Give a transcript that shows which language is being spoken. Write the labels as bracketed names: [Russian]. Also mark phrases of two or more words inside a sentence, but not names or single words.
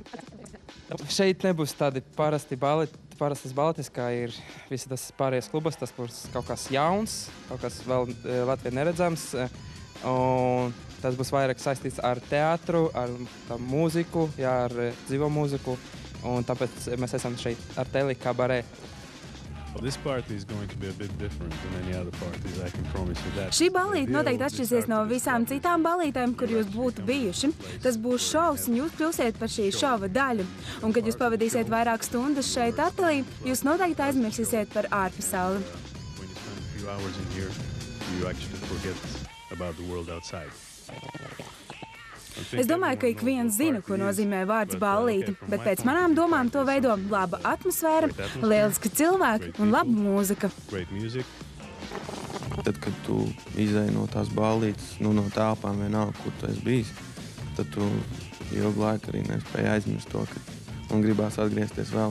[Latvian] Šeit nebūs tādi parastas balletes, kā ir visi tas pārējais klubas. Tas būs kaut kas jauns, kaut kas vēl Latvijā neredzams. Un tas būs vairāk saistīts ar teātru, ar mūziku, jā, ar dzīvo mūziku. Un tāpēc mēs esam šeit Artelī kabarē. [English] Well, this party is going to be a bit different than any other parties, I can promise you that. [Latvian] Šī ballīte noteikti atšķirsies no visām citām ballītēm, kur jūs būtu bijuši. Tas būs šovs, un jūs kļūsiet par šī šova daļu. Un, kad jūs pavadīsiet vairāk stundas šeit Artelī, jūs noteikti aizmirsīsiet par ārpasauli. [English] When you spend a few hours in here, you actually forget about the world outside. [Latvian] Es domāju, ka ik viens zina, ko nozīmē vārds ballīte, bet pēc manām domām to veido laba atmosfēra, lieliski cilvēki un laba mūzika. Tad, kad tu izēji no tās ballītes, no telpām vienalga, kur tu esi bijis, tad tu ilgu laiku arī nespēji aizmirst to, un gribās atgriezties vēl.